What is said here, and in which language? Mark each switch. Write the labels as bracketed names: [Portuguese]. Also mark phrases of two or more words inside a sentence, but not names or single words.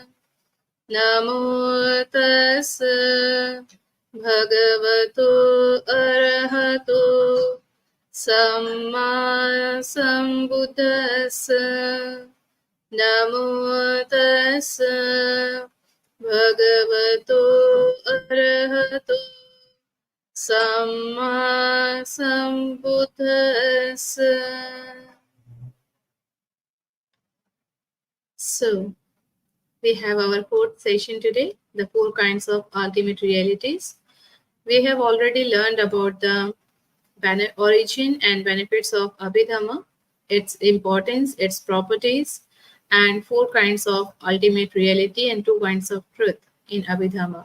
[Pali] Namo Tassa Bhagavato Arahato Samma Sambuddhassa. Namo Tassa Bhagavato Arahato Samma Sambuddhassa. [English] So, we have our 4th session today, the 4 kinds of ultimate realities. We have already learned about the origin and benefits of Abhidhamma, its importance, its properties, and 4 kinds of ultimate reality and 2 kinds of truth in Abhidhamma.